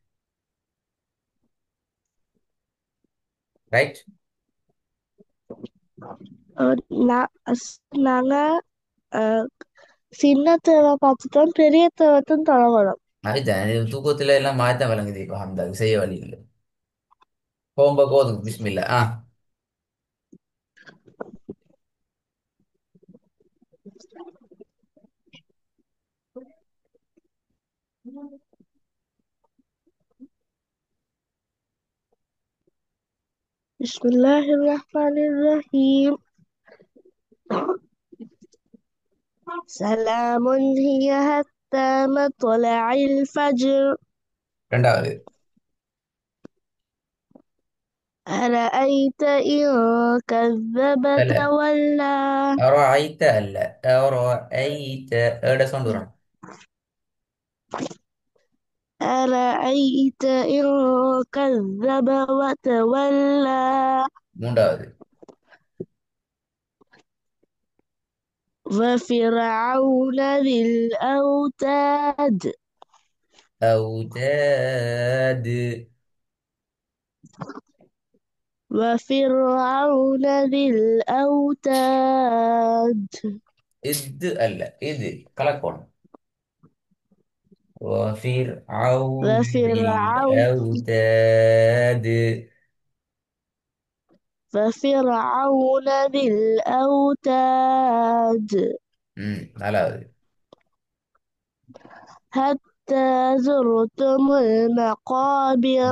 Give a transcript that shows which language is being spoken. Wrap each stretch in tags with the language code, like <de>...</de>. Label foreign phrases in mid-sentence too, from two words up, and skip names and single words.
<ta>ரைட். அஹ் நா- அஸ்- நாங்க அஹ், சின்ன தேவை பார்த்துட்டோம், பெரிய தேவைத்தும் தொடங்கணும். அதுதான் இது தூக்கத்துல எல்லாம் மாற்றம் விளங்குது. இப்போ அந்த செய்ய வழி இல்லை. போகும்போது போதும். பிஸ்மில்லா.</ta> <ar>بسم الله الرحمن الرحيم. سلام هي حتى مطلع الفجر.</ar> <ta>ரெண்டாவது.</ta> <ar>أرأيت إن كذب</ar> <ta>அல்ல.</ta> <ar>تولى.</ar> <ta>أرأيت அல்ல. أرأيت ஏட சவுண்ட் வரும்.</ta> <ar>أرأيت إن كذب وتولى.</ar> <ta>மூன்றாவது.</ta> <ar>وفرعون ذي الأوتاد. أوتاد. وفرعون ذي الأوتاد.</ar> <ta>இது அல்ல. இது கலக்கோணம்.</ta> <ar>وفرعون ذي وفرعون الأوتاد. ففرعون ذي الأوتاد.</ar> <ta>நாலாவது.</ta> <ar>حتى زرتم المقابر.</ar>